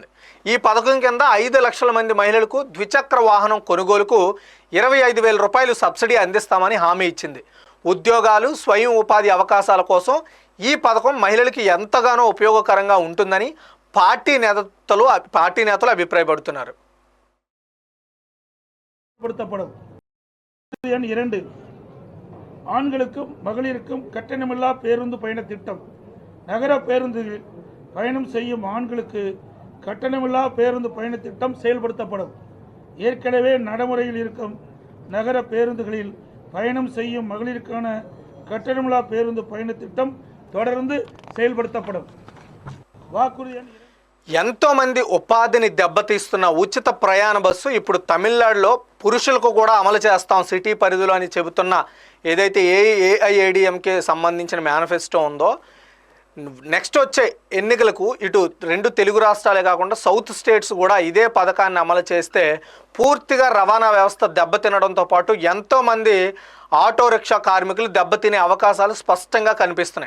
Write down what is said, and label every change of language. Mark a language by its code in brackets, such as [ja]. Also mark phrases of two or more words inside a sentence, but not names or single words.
[te] ఈ పథకం కింద 5 లక్షల మంది మహిళలకు ద్విచక్ర వాహనం కొనుగోలుకు 25,000 రూపాయలు సబ్సిడీ అందిస్తామని హామీ ఇచ్చింది. ఉద్యోగాలు, స్వయం ఉపాధి అవకాశాల కోసం ఈ పథకం మహిళలకి ఎంతగానో ఉపయోగకరంగా ఉంటుందని పార్టీ నేతలు అభిప్రాయపడుతున్నారు. [ta] ஆண்களுக்கும் மகளிருக்கும் கட்டணமில்லா பேருந்து பயண திட்டம். நகர பேருந்துகளில் பயணம் செய்யும் ஆண்களுக்கு கட்டணமில்லா பேருந்து பயண திட்டம் செயல்படுத்தப்படும். ஏற்கனவே நடைமுறையில் இருக்கும் நகர பேருந்துகளில் பயணம் செய்யும் மகளிருக்கான கட்டணமில்லா பேருந்து பயண திட்டம் தொடர்ந்து செயல்படுத்தப்படும். వాకురుది. [te] ఎంతోమంది ఉపాధిని దెబ్బతీస్తున్న ఉచిత ప్రయాణ బస్సు ఇప్పుడు తమిళనాడులో పురుషులకు కూడా అమలు చేస్తాం సిటీ పరిధిలో అని చెబుతున్న ఏదైతే ఏఐఏడీఎంకే సంబంధించిన మేనిఫెస్టో ఉందో, నెక్స్ట్ వచ్చే ఎన్నికలకు ఇటు 2 తెలుగు రాష్ట్రాలే కాకుండా [en] South States [te] కూడా ఇదే పథకాన్ని అమలు చేస్తే పూర్తిగా రవాణా వ్యవస్థ దెబ్బతినడంతో పాటు ఎంతోమంది [en] auto rickshaw [te] కార్మికులు దెబ్బతినే అవకాశాలు స్పష్టంగా కనిపిస్తున్నాయి.